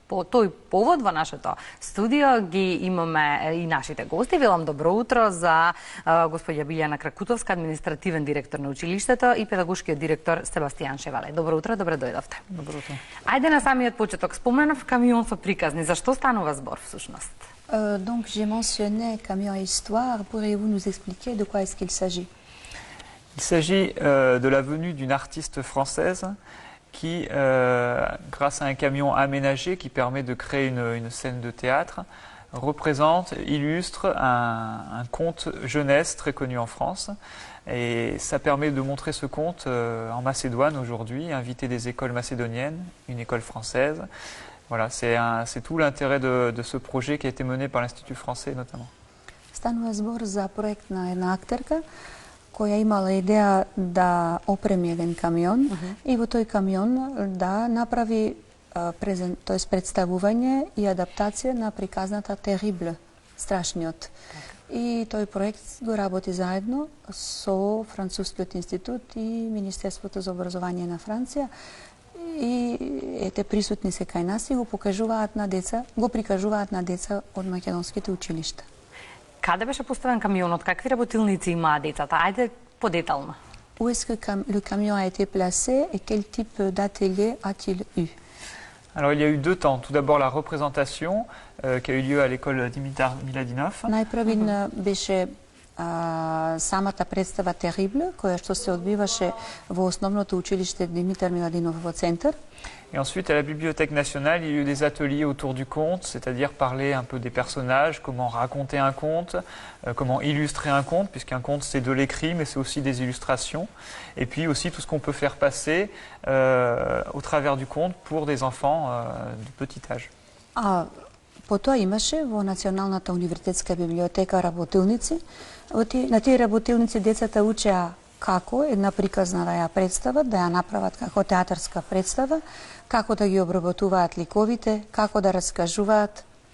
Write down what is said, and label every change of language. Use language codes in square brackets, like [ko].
[mk] По тој повод во нашето студио ги имаме и нашите гости. Велам добро утро за господја Билјана Кракутовска, административен директор на училиштето, и педагошкиот директор Себастијан Шевале. Добро утро, добре дојдовте. Добро утро. Ајде на самиот почеток. Споменав Камион со приказни. За што станува збор всушност? [fr] Donc j'ai mentionné Camion et Histoire. Pourriez-vous nous expliquer de quoi est-ce qu'il s'agit? Il s'agit de la venue d'une artiste française qui, grâce à un camion aménagé qui permet de créer une scène de théâtre, représente, illustre un conte jeunesse très connu en France. Et ça permet de montrer ce conte en Macédoine aujourd'hui, inviter des écoles macédoniennes, une école française. Voilà, c'est tout l'intérêt de ce projet qui a été mené par l'Institut français notamment. [mk] Станува збор за проект на една актерка која имала идеја да опреми еден камион и во тој камион да направи представување и адаптација на приказната Терибле, страшниот. И тој проект го работи заедно со Францускиот институт и Министерството за образование на Франција. И ете присутни се кај нас и го прикажуваат на деца од македонските училишта. Каде беше поставен камионот? Какви работилници имаа децата? Ајде подетално. [fr] Où est-ce que le camion a été placé et quel type d'atelier a-t-il eu? Alors il y a eu deux temps. Tout d'abord la représentation qui a eu lieu à l'école Dimitar Miladinov. [mk] Најпрвин беше самата представа Терибле, која што се одбиваше во основното училиште Димитар Миладинов во центар. [fr] Et ensuite, à la Bibliothèque nationale, il y a eu des ateliers autour du conte, c'est-à-dire parler un peu des personnages, comment raconter un conte, comment illustrer un conte, puisqu'un conte c'est de l'écrit, mais c'est aussi des illustrations. Et puis aussi tout ce qu'on peut faire passer au travers du conte pour des enfants de petit âge. [mk] Потоа имаше во Националната универзитетска библиотека работилници. На тие работилници децата учеа како една приказна да ја представат, да ја направат како театарска представа, како да ги обработуваат ликовите, како да раскажуваат.